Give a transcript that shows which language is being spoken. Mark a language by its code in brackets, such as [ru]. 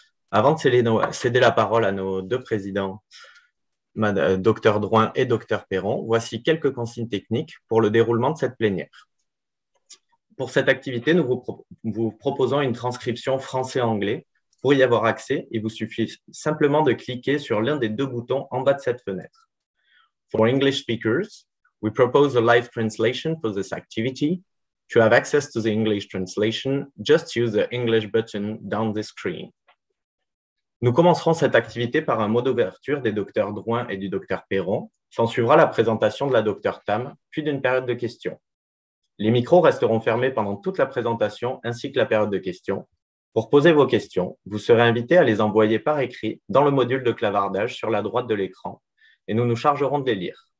[fr] Avant de céder la parole à nos deux présidents, Dr Drouin et Dr Perron, voici quelques consignes techniques pour le déroulement de cette plénière. Pour cette activité, nous vous proposons une transcription français-anglais. Pour y avoir accès, il vous suffit simplement de cliquer sur l'un des deux boutons en bas de cette fenêtre. [en] For English speakers, we propose a live translation for this activity. To have access to the English translation, just use the English button down the screen. [fr] Nous commencerons cette activité par un mot d'ouverture des Dr Drouin et du Dr Perron. S'en suivra la présentation de la Dr Tam, puis d'une période de questions. Les micros resteront fermés pendant toute la présentation ainsi que la période de questions. Pour poser vos questions, vous serez invité à les envoyer par écrit dans le module de clavardage sur la droite de l'écran et nous nous chargerons de les lire.